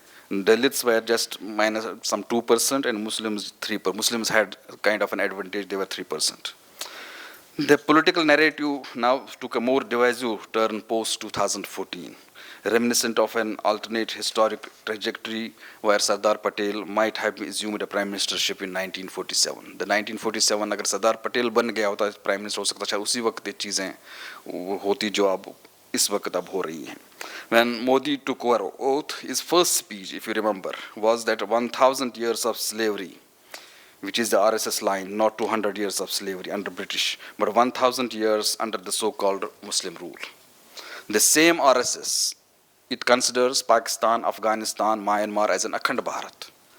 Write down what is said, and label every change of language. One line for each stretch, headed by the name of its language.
English: Dalits were just minus some 2% and Muslims 3%. Muslims had kind of an advantage, they were 3%. The political narrative now took a more divisive turn post-2014, reminiscent of an alternate historic trajectory where Sardar Patel might have assumed a prime ministership in 1947.
Hindi: The 1947 अगर सरदार पटेल बन गया होता prime minister हो सकता था उसी वक्त ये चीज़ें होती जो अब इस वक्त अब हो रही हैं.
English: When Modi took over oath, his first speech, if you remember, was that 1,000 years of slavery, which is the RSS line, not 200 years of slavery under British, but 1,000 years under the so-called Muslim rule. The same RSS, it considers Pakistan, Afghanistan, Myanmar as an Akhand Bharat.